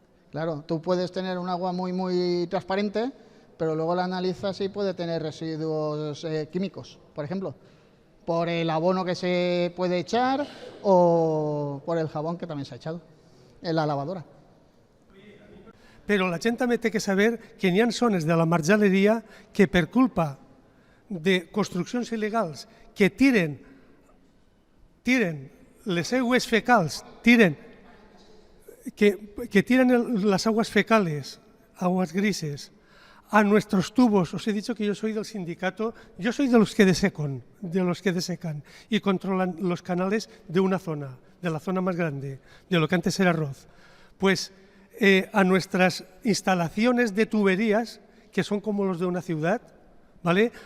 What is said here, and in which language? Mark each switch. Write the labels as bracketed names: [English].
[Spanish] Claro, tú puedes tener un agua muy transparente, pero luego la analizas y puede tener residuos químicos, por ejemplo, por el abono que se puede echar o por el jabón que también se ha echado en la lavadora. [Catalan] però la gent també té que saber que n'hi ha zones de la marjaleria que per culpa de construccions il·legals que tiren les aigües fecals, [Spanish] que tiran las aguas fecales, aguas grises, a nuestros tubos. Os he dicho que yo soy del sindicato, yo soy de los que desecan y controlan los canales de una zona, de la zona más grande, de lo que antes era Roz. Pues a nuestras instalaciones de tuberías, que son como los de una ciudad, ¿vale?